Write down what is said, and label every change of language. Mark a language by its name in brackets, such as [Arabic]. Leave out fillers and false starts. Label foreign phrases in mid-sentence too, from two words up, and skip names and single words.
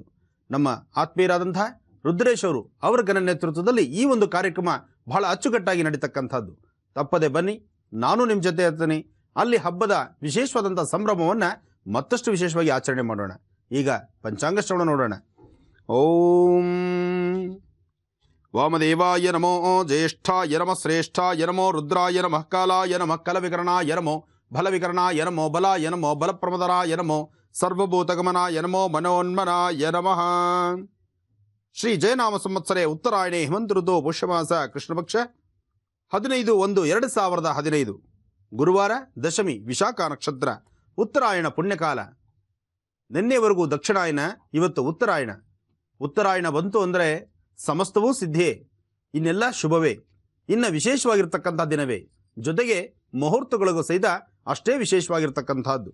[Kannada] ನಮ್ಮ ಆತ್ಮೀಯರಾದಂತಹ ರುದ್ರೇಶ್ ಅವರು ಅವರ ನೇತೃತ್ವದಲ್ಲಿ ಈ ಒಂದು ಕಾರ್ಯಕ್ರಮ ಬಹಳ ಅಚ್ಚುಕಟ್ಟಾಗಿ ನಡೀತಕ್ಕಂಥದ್ದು. ತಪ್ಪದೆ ಬನ್ನಿ, ನಾನು ನಿಮ್ಮ ಜೊತೆ ಇರ್ತೀನಿ. ಅಲ್ಲಿ ಹಬ್ಬದ ವಿಶೇಷವಾದಂಥ ಸಂಭ್ರಮವನ್ನು ಮತ್ತಷ್ಟು ವಿಶೇಷವಾಗಿ ಆಚರಣೆ ಮಾಡೋಣ. ಈಗ ಪಂಚಾಂಗ ಶ್ರವಣ ನೋಡೋಣ. [Sanskrit] ಓಂ ವಾಮದೇವಾಯ ನಮೋ, ಜ್ಯೇಷ್ಠಾಯ ನಮಃ, ಶ್ರೇಷ್ಠಾಯ ನಮೋ, ರುದ್ರಾಯ ನಮಃ, ಕಾಲಾಯ ನಮಃ, ಕಲವಿಕರಣಾಯ ನಮೋ, ಬಲವಿಕರಣಾಯ ನಮೋ, ಬಲಾಯ ನಮೋ, ಬಲಪ್ರಮದರಾಯ ನಮೋ, ಸರ್ವಭೂತಗಮನಾಯ ನಮೋ, ಮನೋನ್ಮನಾಯ ನಮಃ. ಶ್ರೀ ಜಯನಾಮ ಸಂವತ್ಸರೆ ಉತ್ತರಾಯಣೆ ಹೇಮಂತ ಋತು ಪುಷ್ಯಮಾಸ ಕೃಷ್ಣಪಕ್ಷ 15/1/2015 ಗುರುವಾರ ದಶಮಿ ವಿಶಾಖ ನಕ್ಷತ್ರ ಉತ್ತರಾಯಣ ಪುಣ್ಯಕಾಲ. [Kannada] ನಿನ್ನೆವರೆಗೂ ದಕ್ಷಿಣಾಯನ, ಇವತ್ತು ಉತ್ತರಾಯಣ. ಉತ್ತರಾಯಣ ಬಂತು ಅಂದರೆ ಸಮಸ್ತವೂ ಸಿದ್ಧಿಯೇ, ಇನ್ನೆಲ್ಲ ಶುಭವೇ, ಇನ್ನು ವಿಶೇಷವಾಗಿರ್ತಕ್ಕಂಥ ದಿನವೇ, ಜೊತೆಗೆ ಮುಹೂರ್ತಗಳಿಗೂ ಸಹಿತ ಅಷ್ಟೇ ವಿಶೇಷವಾಗಿರ್ತಕ್ಕಂಥದ್ದು.